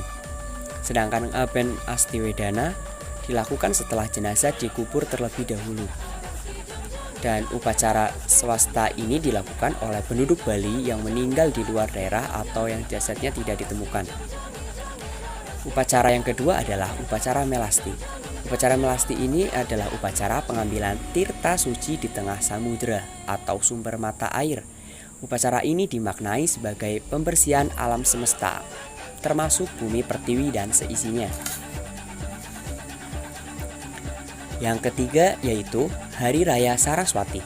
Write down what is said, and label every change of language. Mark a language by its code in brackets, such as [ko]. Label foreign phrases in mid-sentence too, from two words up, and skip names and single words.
[id] Sedangkan ngaben asti wedana dilakukan setelah jenazah dikubur terlebih dahulu. Dan upacara swasta ini dilakukan oleh penduduk Bali yang meninggal di luar daerah atau yang jasadnya tidak ditemukan. Upacara yang kedua adalah upacara melasti. Upacara melasti ini adalah upacara pengambilan tirta suci di tengah samudera atau sumber mata air. Upacara ini dimaknai sebagai pembersihan alam semesta, termasuk bumi pertiwi dan seisinya. Yang ketiga yaitu Hari Raya Saraswati.